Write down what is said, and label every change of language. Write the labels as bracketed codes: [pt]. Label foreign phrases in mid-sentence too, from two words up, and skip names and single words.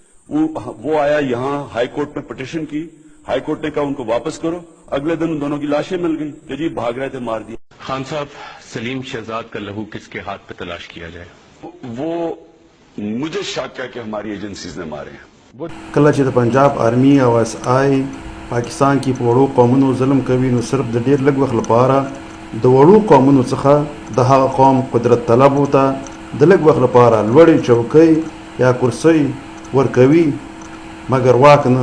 [ur] وہ آیا یہاں [en] high court [ur] میں پٹیشن کی, [en] high court [ur] نے کہا ان کو واپس کرو. اگلے دن ان دونوں کی لاشیں مل گئی کہ جی بھاگ رہے تھے، مار دیا. خان صاحب، سلیم شہزاد کا لہو کس کے ہاتھ پہ تلاش کیا جائے? وہ مجھے شک ہے کہ ہماری ایجنسیز نے مارے ہیں. [ps] کله چې د پنجاب آرمي او اس آی پاکستان کې په وړو قومونو ظلم کوي، نو صرف د ډېر لږ وخت لپاره د وړو قومونو څخه د هغه قوم قدرت طلب وته د لږ وخت لپاره لوړې چوکۍ یا کرسۍ ورکوي، مګر واک نه.